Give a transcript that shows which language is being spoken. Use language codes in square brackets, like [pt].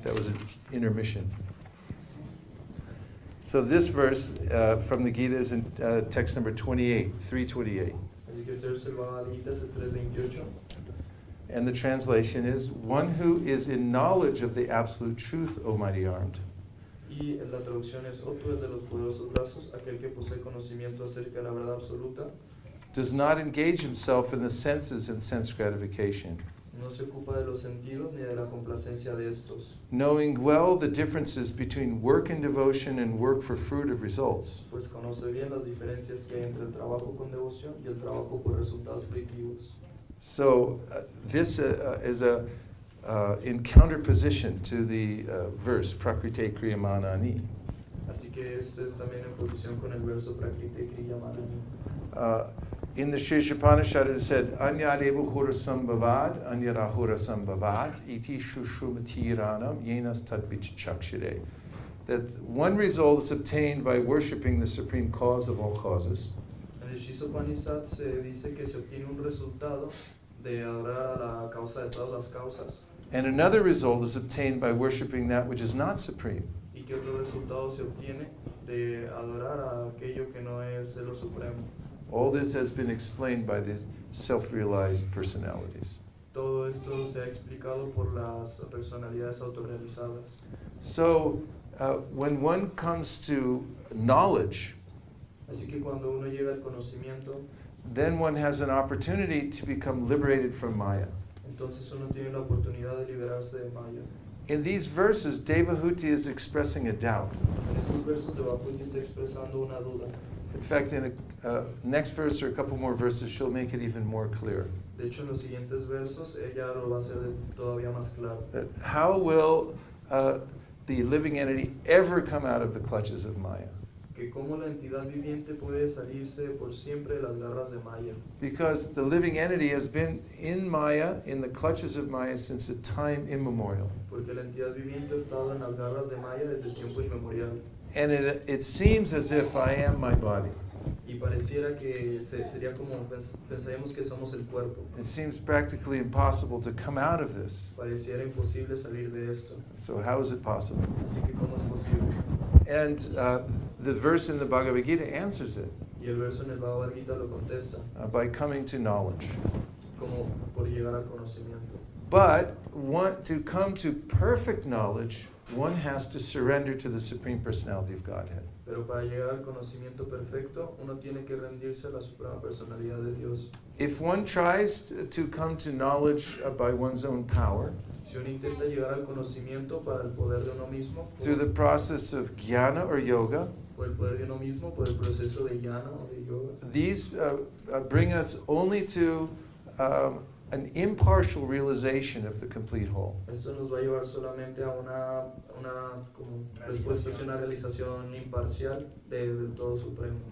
[en] That was an intermission. So this verse from the Gita is in text number 28, 328. [es] Así que este verso del Bhagavad Gita es el 328. [en] And the translation is, one who is in knowledge of the absolute truth, O mighty armed. [es] Y la traducción es, oh tú de los poderosos brazos, aquel que posee conocimiento acerca de la verdad absoluta, [en] Does not engage himself in the senses and sense gratification, [es] no se ocupa de los sentidos ni de la complacencia de estos, [en] knowing well the differences between work and devotion and work for fruit of results. [es] pues conoce bien las diferencias que hay entre el trabajo con devoción y el trabajo por resultados fructíferos. [en] So this is in counterposition to the verse, Prakrite Kriyamanani. [es] Así que esto es también en posición con el verso Prakriti Kriyamanani. [en] In the Sheshapanishad it said, [sa] Anyadevu hura sambhavad, anyarahura sambhavat, iti shushumatiranam, yenas tadvichakshire. [en] That one result is obtained by worshipping the supreme cause of all causes. [es] En el el Shisopanisad se dice que se obtiene un resultado de adorar a la causa de todas las causas, [en] and another result is obtained by worshiping that which is not supreme. [es] y que otro resultado se obtiene de adorar a aquello que no es lo supremo. [en] All this has been explained by the self-realized personalities. [es] Todo esto se ha explicado por las personalidades autorrealizadas. [en] So, when one comes to knowledge, [es] Así que cuando uno llega al conocimiento, [en] then one has an opportunity to become liberated from Maya. [es] entonces uno tiene la oportunidad de liberarse de Maya. [en] In these verses, Devahuti is expressing a doubt. [es] En estos versos de Bhakti está expresando una duda. [en] In fact, in a next verse or a couple more verses, she'll make it even more clear. [es] De hecho, en los siguientes versos ella lo va a hacer todavía más claro. [en] That how will the living entity ever come out of the clutches of Maya? [es] Que cómo la entidad viviente puede salirse por siempre de las garras de Maya. [en] Because the living entity has been in Maya, in the clutches of Maya, since a time immemorial. [es] Porque la entidad viviente ha estado en las garras de Maya desde tiempo inmemorial. [en] And it seems as if I am my body. [es] Y pareciera que sería como pensaríamos que somos el cuerpo. [en] It seems practically impossible to come out of this. [es] Pareciera imposible salir de esto. [en] So how is it possible? [es] Así que cómo es posible. [en] And the verse in the Bhagavad Gita answers it [es] Y el verso en el Bhagavad Gita lo contesta [en] by coming to knowledge. [es] como por llegar al conocimiento. [en] But to come to perfect knowledge, one has to surrender to the Supreme Personality of Godhead. [es] Pero para llegar al conocimiento perfecto, uno tiene que rendirse a la suprema personalidad de Dios. [en] If one tries to come to knowledge by one's own power, [es] Si uno intenta llegar al conocimiento para el poder de uno mismo, [en] through the process of jnana or yoga, [es] por el poder de uno mismo, por el proceso de jnana o de yoga, [en] these bring us only to an impartial realization of the complete whole. [es] esto nos va a llevar solamente a una como respuesta, a una realización imparcial del todo supremo.